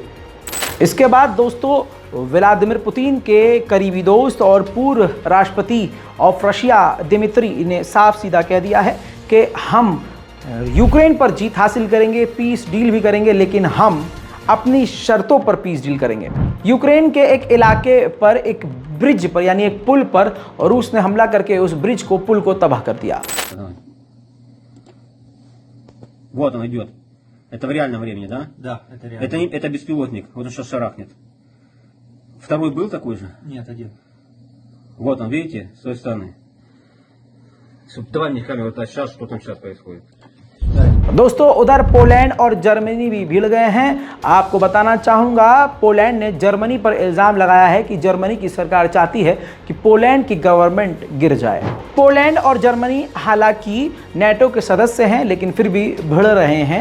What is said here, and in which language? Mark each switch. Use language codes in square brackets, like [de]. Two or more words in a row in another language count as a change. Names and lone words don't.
[hi] इसके बाद दोस्तों, व्लादिमीर पुतिन के करीबी दोस्त और पूर्व राष्ट्रपति [en] of Russia [hi] दिमित्री ने साफ सीधा कह दिया है कि हम यूक्रेन पर जीत हासिल करेंगे, [en] peace deal [hi] भी करेंगे, लेकिन हम अपनी शर्तों पर [en] peace deal [hi] करेंगे। यूक्रेन के एक इलाके पर, एक ब्रिज पर, यानी एक पुल पर रूस ने हमला करके उस ब्रिज को, पुल को तबाह कर दिया। [ru] Вот он идет. Это в реальном времени, да? Да, это реально. Это беспилотник. Вот он сейчас шарахнет. Второй был такой же? Нет, один. Вот он, видите, с той стороны. Давай мне камеру, вот сейчас, что там сейчас происходит. [hi] दोस्तों, उधर पोलैंड और जर्मनी भी भिड़ गए हैं। आपको बताना चाहूँगा, पोलैंड ने जर्मनी पर इल्ज़ाम लगाया है कि जर्मनी की सरकार चाहती है कि पोलैंड की गवर्नमेंट गिर जाए। पोलैंड और जर्मनी हालांकि नेटो के सदस्य हैं, लेकिन फिर भी भिड़ रहे हैं।